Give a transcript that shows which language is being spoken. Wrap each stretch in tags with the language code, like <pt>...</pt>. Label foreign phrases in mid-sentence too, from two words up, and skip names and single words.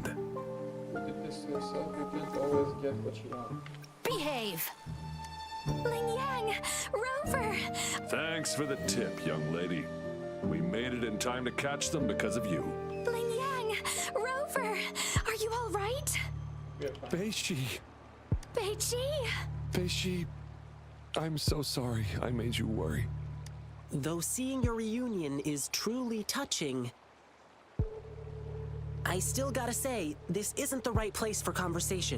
<en>You did this to yourself. You can't always get what you want. Behave! Ling Yang! Rover! Thanks for the tip, young lady. We made it in time to catch them because of you. Ling Yang! Rover! Are you all right? Beishi! Beiji! Beishi, I'm so sorry I made you worry. Though seeing your reunion is truly touching, I still gotta say, this isn't the right place for conversation.</en>